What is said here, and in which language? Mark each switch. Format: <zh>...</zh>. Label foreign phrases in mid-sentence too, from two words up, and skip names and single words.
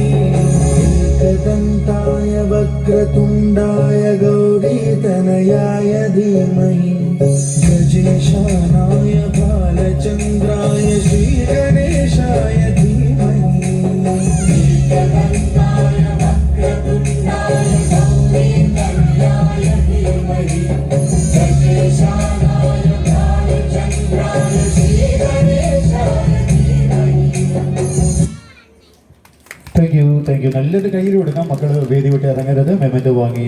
<sa>एकदन्ताय वक्रतुण्डाय गौरीतनयाय धीमहि गजेशानाय भालचन्द्राय श्रीगणेशाय धीमहि एकदन्ताय वक्रतुण्डाय गौरीतनयाय धीमहि गजेशानाय भालचन्द्राय श्रीगणेशाय धीमहि।</sa> <en>thank you</en> <ml>നല്ലൊരു കയ്യിൽ കൊടുക്കാം. മക്കൾ വേദി വിട്ട് ഇറങ്ങരുത്. മെമൻറ്റോ വാങ്ങി</ml>